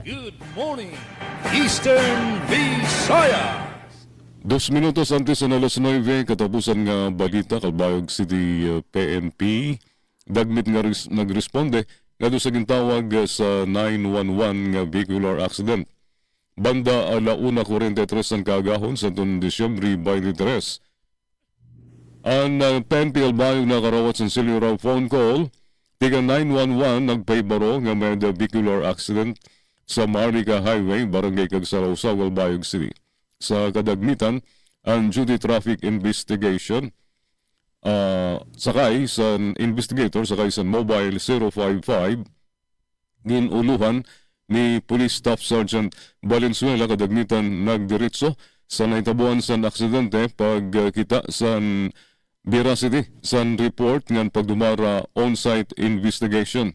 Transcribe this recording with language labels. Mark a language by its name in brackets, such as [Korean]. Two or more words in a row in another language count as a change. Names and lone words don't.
[English] Good morning, Eastern Visayas. [Waray] 2 minutos antes ng alas 9, katapusan nga balita, Calbayog City PNP, dagmit nga nagresponde nga doon sa gintawag sa 911 nga [English] vehicular accident. [Waray] Banda alauna 43 ang kagahon sa itong Disyembre 23. Ang PNP Calbayog na karawat sa [English] cellular phone call [Waray] Tiga 911 nagpaibaro nga may [English] vehicular accident [Waray] sa Marica Highway, Barangay Cagsaraw, Walbayog City. Sa kadagmitan, ang [English] duty traffic investigation [Waray] sakay sa investigator, sakay sa Mobile 055, ginuluhan ni Police Staff Sergeant Valenzuela kadagmitan nagdiretso sa naitabuan sa aksidente pagkita sa veracity sa report ng pagdumara [English] on-site investigation.